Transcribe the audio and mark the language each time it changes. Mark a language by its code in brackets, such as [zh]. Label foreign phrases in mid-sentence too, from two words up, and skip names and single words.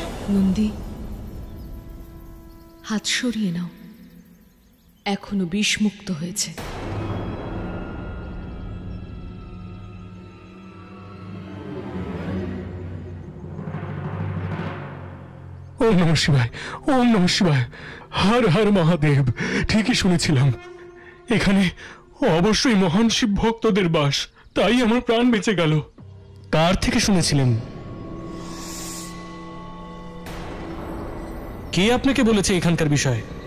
[bn] নন্দী, হাত সরিয়ে নাও, এখনো বিষমুক্ত হয়েছে। [sa] ওম নমঃ শিবায়, ওম নমঃ শিবায়। [bn] হর হর মহাদেব, ঠিকই শুনেছিলাম, এখানে অবশ্যই মহান শিব ভক্তদের বাস, তাই আমার প্রাণ বেঁচে গেল। কার থেকে শুনেছিলেন? কে আপনাকে বলেছে এখানকার বিষয়ে?